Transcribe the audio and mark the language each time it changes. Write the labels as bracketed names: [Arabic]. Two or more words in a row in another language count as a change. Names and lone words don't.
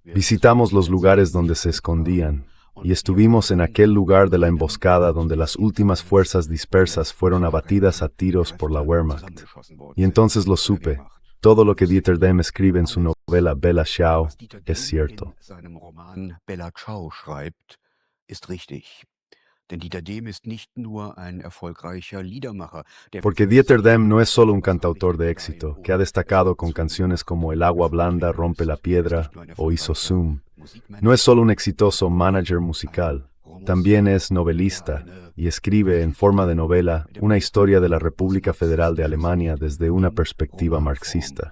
[Spanish] Visitamos los lugares donde se escondían. Y estuvimos en aquel lugar de la emboscada donde las últimas fuerzas dispersas fueron abatidas a tiros por la Wehrmacht. Y entonces lo supe. Todo lo que Dieter Dehm escribe en su novela Bella Ciao es cierto. [German] Bella Ciao schreibt, ist richtig. Denn Dieter Dehm ist nicht nur ein erfolgreicher Liedermacher. [Spanish] Porque Dieter Dehm no es solo un cantautor de éxito, que ha destacado con canciones como El agua blanda rompe la piedra o Hizo Zoom. No es solo un exitoso manager musical, también es novelista y escribe en forma de novela una historia de la República Federal de Alemania desde una perspectiva marxista.